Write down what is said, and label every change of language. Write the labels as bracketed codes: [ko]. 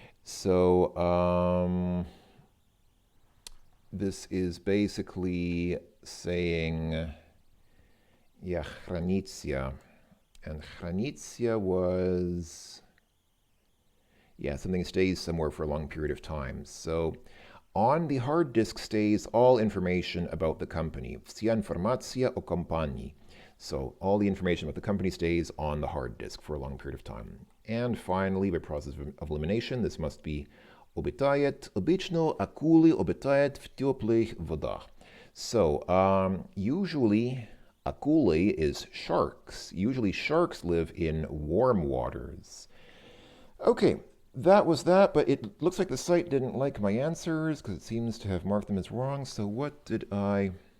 [en] So this is basically saying, yeah, хранится. And хранится was, yeah, something stays somewhere for a long period of time. So on the hard disk stays all information about the company. [ru] Вся информация о компании. [en] So all the information about the company stays on the hard disk for a long period of time. And finally, by process of elimination, this must be обитает. [ru] Обычно акулы обитают в теплых водах. [en] So usually акулы is sharks. Usually sharks live in warm waters. Okay, that was that, but it looks like the site didn't like my answers because it seems to have marked them as wrong. So what did I...